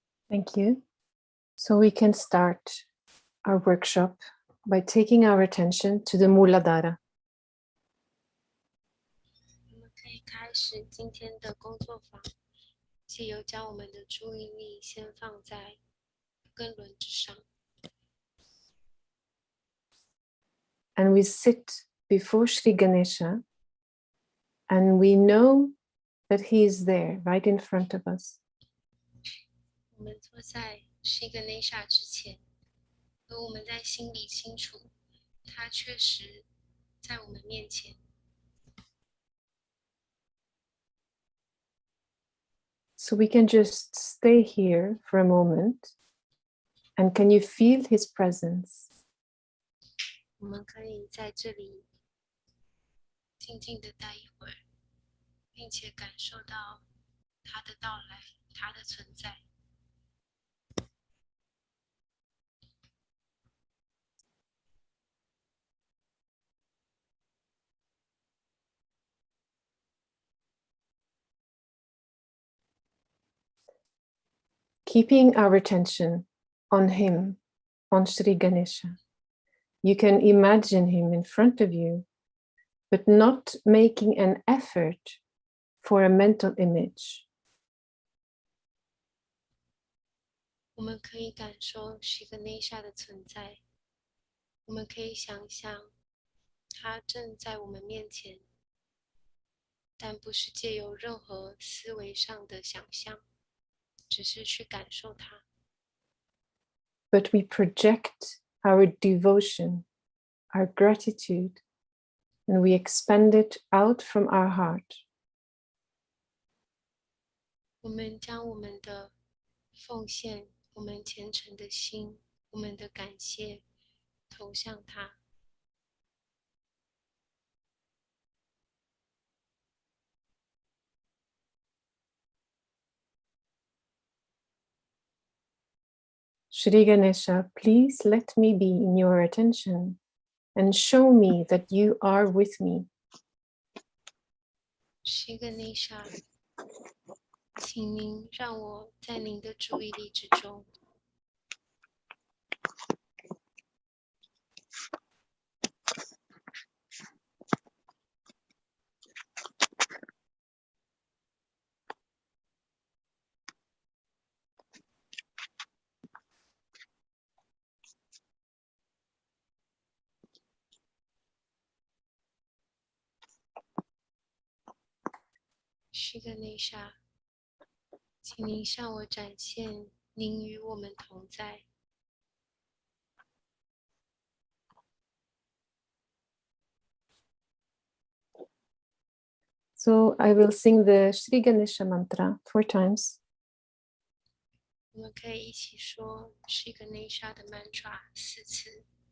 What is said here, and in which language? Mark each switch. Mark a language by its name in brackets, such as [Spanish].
[English] Thank you. So we can start our workshop by taking our attention to the Muladhara. [Chinese] 我们可以开始今天的工作坊，借由将我们的注意力先放在根轮之上。 [English] And we sit before Sri Ganesha and we know that he is there right in front of us. [Chinese] 我们坐在Sri Ganesha 之前，而我们在心里清楚，他确实在我们面前。 [English] So we can just stay here for a moment. And can you feel his presence? [Chinese] 我们可以在这里静静的待一会儿，并且感受到他的到来，他的存在。 [English] keeping our attention on him, on Sri Ganesha. You can imagine him in front of you, but not making an effort for a mental image. [Chinese] 我们可以感受是个内下的存在，我们可以想象它正在我们面前，但不是借由任何思维上的想象，只是去感受它。 [English] But we project our devotion, our gratitude, and we expand it out from our heart. [Chinese] 我们将我们的奉献、我们虔诚的心、我们的感谢投向它。 [English] Shri Ganesha, please let me be in your attention and show me that you are with me. [Chinese] Shri Ganesha, 请您让我在您的注意力之中。 Shri Ganesha，请您向我展现您与我们同在。 [English] So I will sing the Shri Ganesha mantra 4 times. [Chinese] 我们可以一起说 Shri Ganesha 的 mantra 4次。